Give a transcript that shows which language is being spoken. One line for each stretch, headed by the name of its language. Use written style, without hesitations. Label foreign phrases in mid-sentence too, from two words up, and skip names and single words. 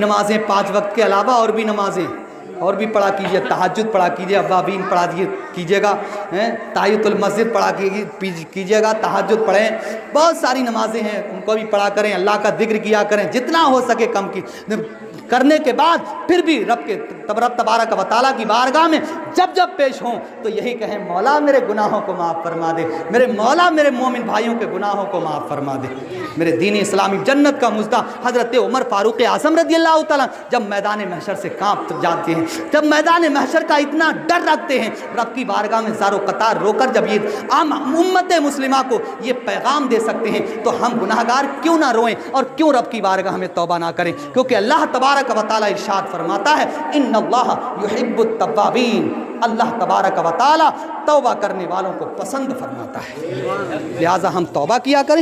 Urdu: نمازیں 5 وقت کے علاوہ اور بھی نمازیں اور بھی پڑھا کیجئے، تہجد پڑھا کیجئے، اوابین پڑھا کیجئے گا، تحیۃ المسجد پڑھا کیجئے گا، تہجد پڑھیں، بہت ساری نمازیں ہیں ان کو بھی پڑھا کریں، اللہ کا ذکر کیا کریں جتنا ہو سکے کم کی کرنے کے بعد پھر بھی رب تبارک و تعالیٰ کی بارگاہ میں جب پیش ہوں تو یہی کہیں مولا میرے گناہوں کو معاف فرما دے، میرے مولا میرے مومن بھائیوں کے گناہوں کو معاف فرما دے۔ میرے دین اسلامی جنت کا مزدہ حضرت عمر فاروق اعظم رضی اللہ تعالیٰ جب میدان محشر سے کانپ جاتے ہیں، جب میدان محشر کا اتنا ڈر رکھتے ہیں، رب کی بارگاہ میں زار و قطار رو کر جب یہ عام امت مسلمہ کو یہ پیغام دے سکتے ہیں تو ہم گناہگار کیوں نہ روئیں اور کیوں رب کی بارگاہ میں توبہ نہ کریں؟ کیونکہ اللہ تبارک و تعالیٰ ارشاد فرماتا ہے
Arabic: ان اللہ یحب التوابین،
Urdu: اللہ تبارک و تعالیٰ توبہ کرنے والوں کو پسند فرماتا ہے، لہٰذا ہم توبہ کیا کریں۔